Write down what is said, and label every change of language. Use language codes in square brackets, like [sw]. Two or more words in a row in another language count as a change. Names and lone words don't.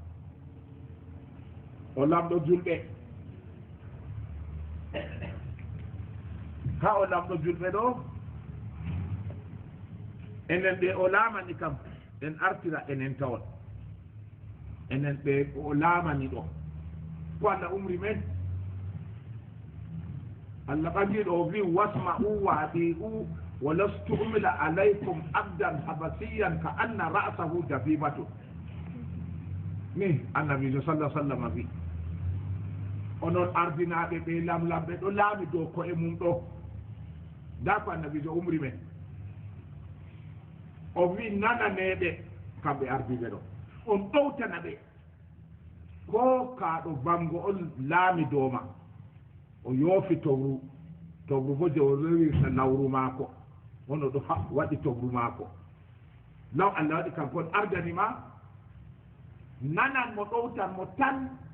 [ff] o lamɗo julɓe ha o lamɗo julɓe ɗo enen ɓe o laamani kam en artira enen tawon enen ɓe o laamani ɗo ko Allah umri men Allah ɓagiɗo o wi [ar] واسمعوا وأطيعوا وإن استعمل عليكم عبدا حبشيا كأن رأسه زبيبة [ff] ni annabijo [ar] صلى الله عليه وسلم [ff] wi onon ardinaɓe ɓe lamlamɓe ɗo laami dow ko'e mum ɗo nda ko annabijo umri men o wi nananeɓe kamɓe ardiɓe ɗo on ɗowtana ɓe ko kaɗo bango on laami dowma o yoofi towru bo je o rewirta lawru maako ono ɗo waɗi towru maako law Allah waɗi kanko on ardanima nanan mo ɗowtan mo tan